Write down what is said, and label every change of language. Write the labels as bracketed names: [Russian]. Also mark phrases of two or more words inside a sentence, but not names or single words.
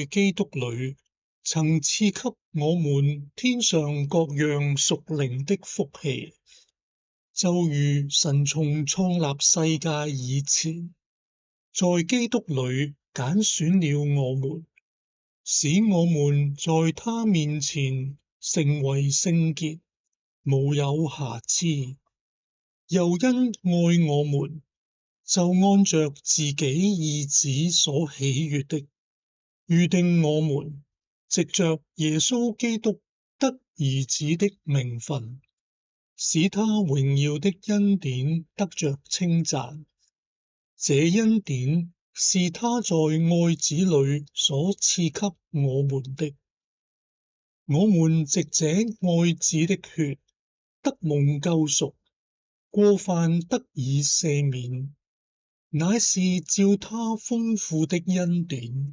[Chinese] 基督裏曾賜給我們天上各樣屬靈的福氣，就如神從創立世界以前，在基督裏揀選了我們，使我們在他面前成為聖潔，無有瑕疵。又因愛我們，就按着自己意旨所喜悅的，預定我們藉着耶穌基督得兒子的名分，使他榮耀的恩典得着稱讚。這恩典是他在愛子裏所賜給我們的。我們藉這愛子的血得蒙救贖，過犯得以赦免，乃是照他豐富的恩典。